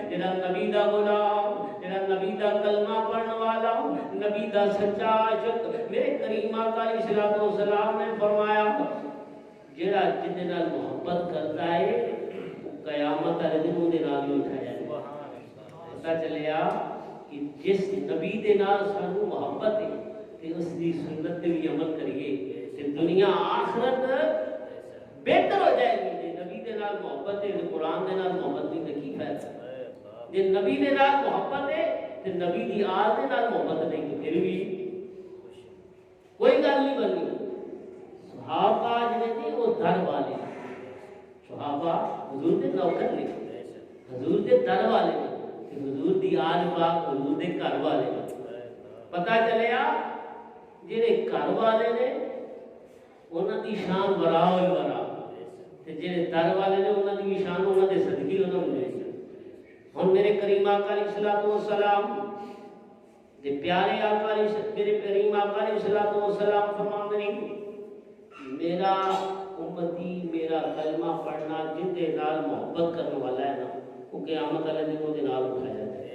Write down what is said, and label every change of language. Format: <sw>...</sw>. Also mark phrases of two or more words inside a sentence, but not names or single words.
<pa>جہاں نبی دا غلام, جہاں نبی دا کلمہ پڑھنے والا, نبی دا سچا عاشق, میرے کریم آقا علیہ السلام نے فرمایا جہاں جن دے نال محبت کرتا ہے قیامت والے دن اون دے نال ہی اٹھایا جائے. پتہ چلیا کہ جس نبی دے نال سانو محبت ہے تے اس دی سنت تے بھی عمل کریے تے دنیا آخرت بہتر ہو جائے گی. جے نبی دے نال محبت ہے تے قرآن دے نال محبت نہیں تے کی فائدہ. جے نبی دے نال محبت ہے تے نبی دی آل دے نال محبت نہیں تے پھر بھی کوئی گل نہیں بنی. صحابہ جڑے تھے وہ در والے, صحابہ حضور دے نوکر نے, حضور دے در والے, حضور دی آل پاک حضور دے گھر والے. پتہ چلیا جڑے گھر والے نے انہاں دی شان ورا ہوئی ورا, تے جڑے در والے نے انہاں دی شان انہاں دے صدقے انہاں نوں ملے. ہن میرے کریم آقا علیہ السلام دے پیارے آقا میرے کریم آقا علیہ السلام فرماندے ہیں میرا امتی میرا کلمہ پڑھنا جن دے نال محبت کرنے والا ہے نا وہ قیامت والے دن دے نال اٹھایا جائے.</pa>